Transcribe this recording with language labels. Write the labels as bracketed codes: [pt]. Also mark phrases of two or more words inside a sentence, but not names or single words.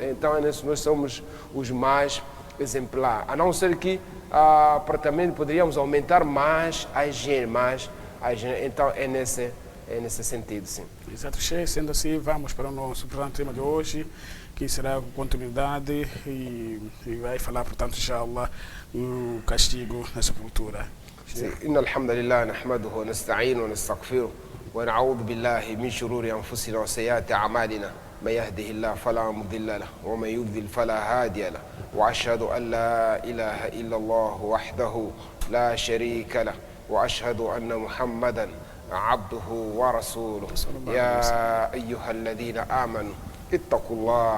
[pt] Então, nós somos os mais exemplares, a não ser que também poderíamos aumentar mais a higiene, então é nesse sentido, sim. Exato, Sheikh. Sendo assim, vamos para o nosso programa tema de hoje, que será continuidade e vai falar, portanto, inshallah, o castigo na sepultura. [ar] إن الحمد لله نحمده ونستعينه ونستغفره ونعوذ بالله من شرور أنفسنا وسيئات أعمالنا من يهده الله فلا مضل له ومن يضلل فلا هادي له وأشهد أن لا إله إلا الله وحده لا شريك له وأشهد أن محمدا عبده ورسوله يا أيها الذين آمنوا اتقوا الله